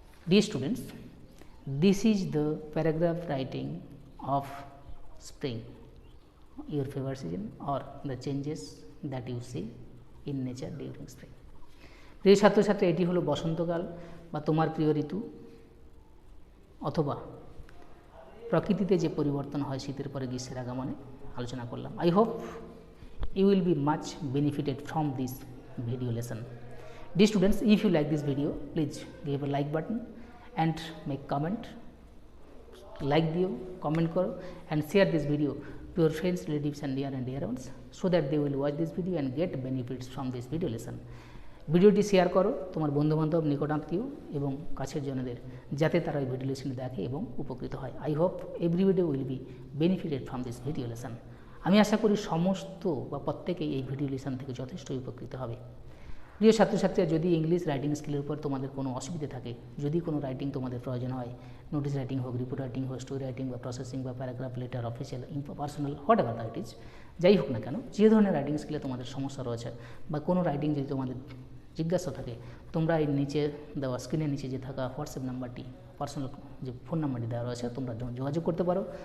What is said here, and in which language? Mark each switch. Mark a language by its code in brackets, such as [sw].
[en] Dear students, this is the paragraph writing of spring, your favorite season, or the changes that you see in nature during spring. [bn] প্রিয় ছাত্রছাত্রী, এটি হলো বসন্তকাল বা তোমার প্রিয় ঋতু, অথবা প্রকৃতিতে যে পরিবর্তন হয় শীতের পরে গ্রীষ্মের আগমনে আলোচনা করলাম। [en] I hope you will be much benefited from this video lesson. Dear students, if you like this video, please give a like button and make comment, like [bn] দিও, [en] comment [bn] করো, [en] and share this video to your friends, relatives and near and dear ones, so that they will watch this video and get benefits from this video lesson. [bn] ভিডিওটি share করো তোমার বন্ধুবান্ধব, নিকটাত্মীয় এবং কাছের জনদের, যাতে তারা এই ভিডিও লেসন দেখে এবং উপকৃত হয়। [en] I hope everybody will be benefited from this video lesson. [bn] আমি আশা করি সমস্ত বা প্রত্যেকেই এই ভিডিও লেসন থেকে যথেষ্ট উপকৃত হবে। প্রিয় ছাত্রছাত্রীরা, যদি ইংলিশ রাইটিং স্কিলের উপর তোমাদের কোনো অসুবিধা থাকে, যদি কোনো রাইটিং তোমাদের প্রয়োজন হয়, নোটিস রাইটিং হোক, রিপোর্ট রাইটিং হোক, স্টোরি রাইটিং বা প্রসেসিং বা paragraph, letter, official, personal, what ever that is, যাই হোক না কেন, যে ধরনের রাইটিং স্কিলে তোমাদের সমস্যা রয়েছে বা কোনো রাইটিং যদি তোমাদের জিজ্ঞাসা থাকে, তোমরা এই নিচে দেওয়া স্ক্রিনের নিচে যে থাকা হোয়াটসঅ্যাপ নাম্বারটি, পার্সোনাল যে ফোন নাম্বারটি দেওয়া রয়েছে, তোমরা যোগাযোগ করতে পারো।